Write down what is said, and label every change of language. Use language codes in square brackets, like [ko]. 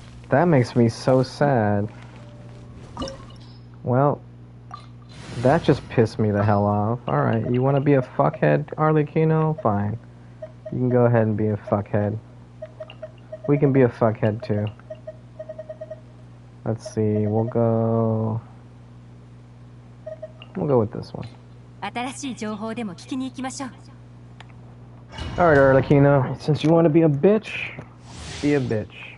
[en] That makes me so sad. Well, that just pissed me the hell off. Alright, you want to be a fuckhead, Arlecchino? Fine. You can go ahead and be a fuckhead. We can be a fuckhead too. Let's see, we'll go with this one. [ja] 新しい情報でも聞きに行きましょう。 [en] Alright, Arlecchino, since you want to be a bitch, be a bitch.